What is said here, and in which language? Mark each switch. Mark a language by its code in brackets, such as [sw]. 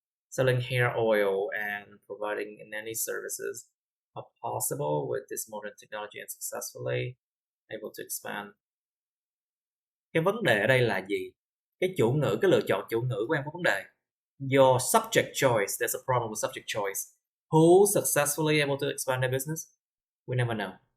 [en] Selling hair oil and providing any services are possible with this modern technology and successfully able to expand. [vi] Cái vấn đề ở đây là gì? Cái chủ ngữ, cái lựa chọn chủ ngữ của em có vấn đề. [en] Your subject choice, there's a problem with subject choice. Who successfully able to expand their business? We never know.